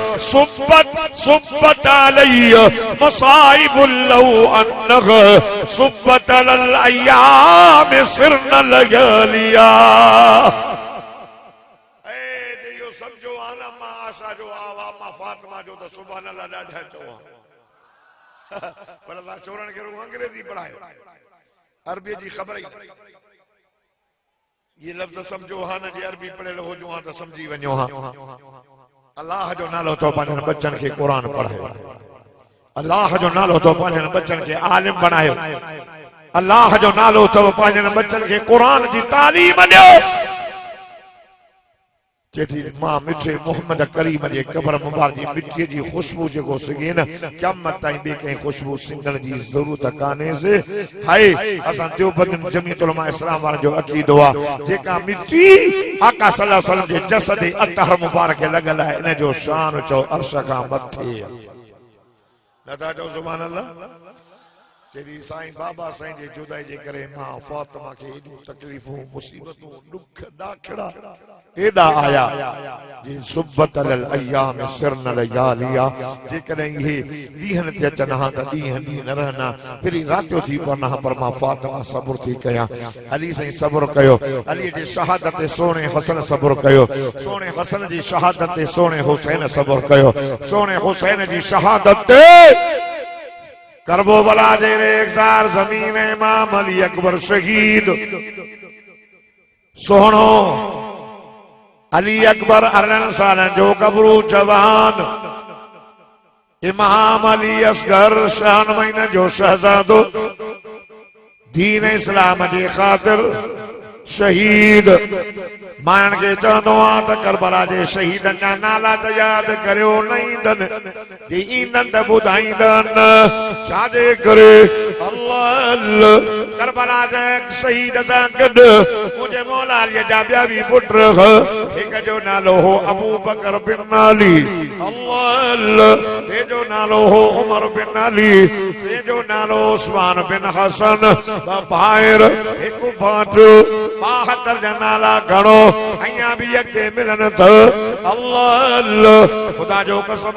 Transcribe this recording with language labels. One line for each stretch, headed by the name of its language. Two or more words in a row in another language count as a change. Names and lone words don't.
Arabic: صبت علي مصائب لو أنها صبت على الأيام صرن لياليا
Sindhi: ए जो समझो आना मां आशा जो आवा मां फातिमा जो तो
Arabic: سبحان الله
Sindhi: ॾाढा चवा पर अल्लाह चोरन के अंग्रेजी पढ़ायो अरबी जी खबर ये लफ्ज समझो हाँ न जी अरबी पढ़े हो जो हाँ तो समझी वञो हाँ अल्लाह जो नालो तो पंहिंजनि बच्चन के कुरान पढ़ायो, अल्लाह जो नालो तो पंहिंजनि बच्चन के आलिम बनायो, अल्लाह जो नालो तो पंहिंजनि बच्चन के कुरान जी तालीम ॾियो। चेती मां मिठे मोहम्मद करीम जे कब्र मुबारक जी मिट्टी जी खुशबू जेको सिगे न क़यामत ताईं बे कहीं खुशबू सिंगण जी जरूरत काने से। हाय असां देवबंद जमीयत उलमा इस्लाम वारनि जो अकीदो आहे जेका मिट्टी आका
Arabic: صلى الله عليه وسلم
Sindhi: जे जसद अतहर मुबारक खे लॻल आहे इन जो शान चओ अर्श खां मथे नथा चओ
Arabic: سبحان الله.
Sindhi: चेती साईं बाबा साईं जे जुदाई जे करे मां फातिमा खे एॾियूं तकलीफ़ूं मुसीबतूं ॾुख ॾाखड़ा एॾा आया जी
Arabic: صبت على الأيام صرن لياليا
Sindhi: जेकॾहिं इहे ॾींहनि ते अचनि हा त ॾींहं ॾींहं न रहना फिर रातियो थी पवंदा हा पर मां फातिमा सब्र थी कयां। अली साईं सब्र कयो, अली जी शहादत ते सोणे हसन सब्र कयो, सोणे हसन जी शहादत ते सोणे हुसैन सब्र कयो, सोणे हुसैन जी शहादत ते करबला जे रेज़ार ज़मीन इमाम अली अकबर शहीद सोहणो अली अकबर 18 साल जो गबरू जवान इमाम अली असगर शान महीने जो शहजादो दीन इस्लाम जे खातिर शहीद मान के चवंदो आ त करबला जे शहीदन जा नाला त याद करियो न ईंदनि जे ईंदनि त ॿुधाईंदनि छाजे करे अल्लाह करबला जे शहीद सां गॾु मुंहिंजे मौला अलीअ जा ॿिया बि पुट हिक जो नालो हो अबू बकर बिन अली अल्लाह ॿिए जो नालो हो उमर बिन अली ॿिए जो नालो उस्मान बिन हसन ॿ भाइर हिकु भाटो 72 जा नाला घणो अयां भी अॻिते मिलन त अल्लाह खुदा जो कसम